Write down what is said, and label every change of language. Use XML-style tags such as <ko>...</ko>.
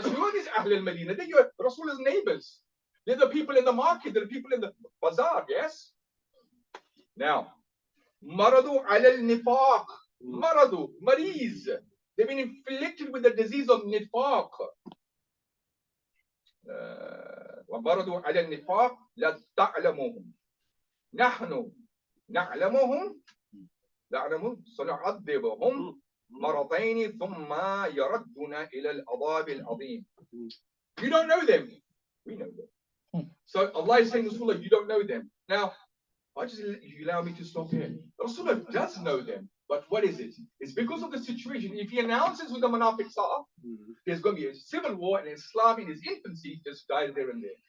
<en>So who is Ahl al-Madina? They're your Rasul's neighbors. They're the people in the market, they're the people in the bazaar, yes?</en> <ar>Now, Maradu ala al-nifaq. Maradu, mariz.</ar> <en>They've been inflicted with the disease of nifaq.</en> <ar>ومرضوا على النفاق لا تعلموهم نحن نعلمهم سنعذبهم مرتين ثم يردون إلى العذاب العظيم.</ar> <en>You don't know them, we know them. So Allah is saying, Rasulullah, you don't know them. Now, you allow me to stop here. Rasulullah does know them, but what is it? It's because of the situation. If he announces who the munafiqs are, there's going to be a civil war, and Islam in its infancy just dies there and there.</en>